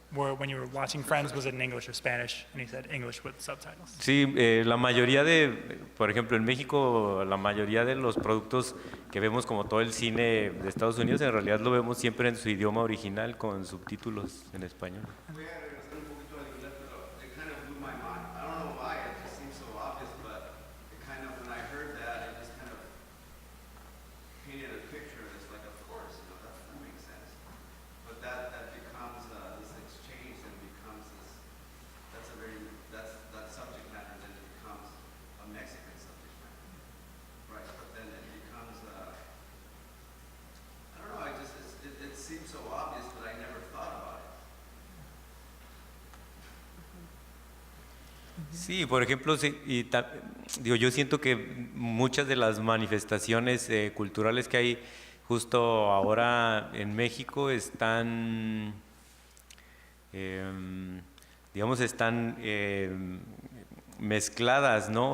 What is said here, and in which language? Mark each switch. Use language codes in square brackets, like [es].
[en] when you were watching Friends, was it in English or Spanish? And he said English with subtitles. [es] Sí, la mayoría por ejemplo, en México, la mayoría de los productos que vemos como todo el cine de Estados Unidos, en realidad lo vemos siempre en su idioma original con subtítulos en español. Voy a regresar un poquito al inglés, pero [en] it kind of blew my mind. I don't know why, it just seems so obvious, but it kind of, when I heard that, it just kind of painted a picture of this, like, of course, you know, that makes sense. But that becomes this exchange and becomes this, that subject matter then becomes a Mexican subject matter. Right, but then it becomes, I don't know, it seems so obvious, but I never thought about it. [es] Sí, por ejemplo, sí, digo, yo siento que muchas de las manifestaciones culturales que hay justo ahora en México están, digamos, están mezcladas, ¿no?